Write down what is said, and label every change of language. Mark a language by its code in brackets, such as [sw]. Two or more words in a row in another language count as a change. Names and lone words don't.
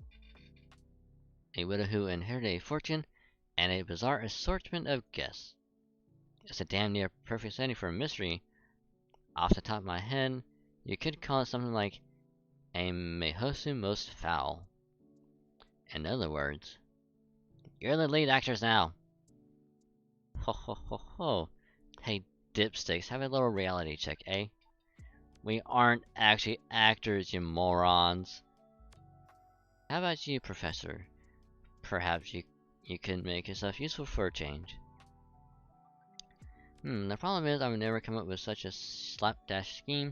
[en] A widow who inherited a fortune, and a bizarre assortment of guests. It's a damn near perfect setting for a mystery. Off the top of my head, you could call it something like a Mehosu Most Foul. In other words, you're the lead actors now. Ho ho ho ho. Hey, dipsticks, have a little reality check, eh? We aren't actually actors, you morons. How about you, Professor? Perhaps you could make yourself useful for a change. The problem is I would never come up with such a slapdash scheme.